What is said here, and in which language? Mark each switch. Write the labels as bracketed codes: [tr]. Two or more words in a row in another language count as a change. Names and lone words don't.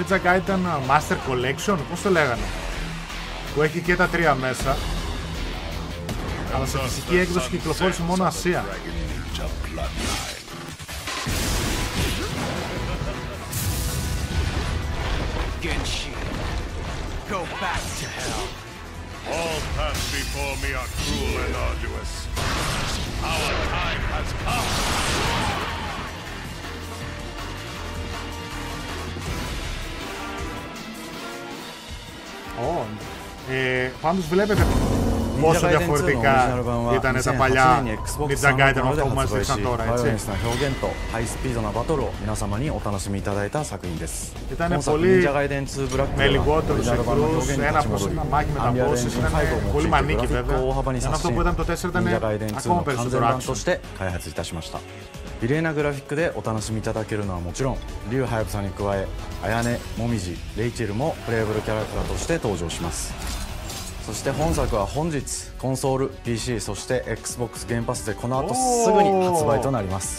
[el] Ninja Gaiden Master Collection, πώς το λέγανε, που έχει και τα τρία μέσα, αλλά σε φυσική έκδοση κυκλοφόρησε μόνο Ασία. [en] Go back to hell. All paths before me are cruel and arduous. Our time has come. [el] Πάντως βλέπετε πόσο διαφορετικά ήταν τα παλιά Ninja Gaiden 8 που μας δείξαν τώρα, έτσι. Ήταν πολύ με λιγότερους εχθρούς, ένα μάχη με τα bosses, ήταν πολύ μανίκι βέβαια, ενώ αυτό που ήταν το 4 ήταν ακόμα περισσότερο action. [ja] 美麗なグラフィックでお楽しみいただけるのはもちろん、リュウハヤブサに加え、アヤネ、モミジ、レイチェルもプレイブルキャラクターとして登場します。そして本作は本日、コンソール、PC、そして Xbox ゲームパスでこの後すぐに発売となります。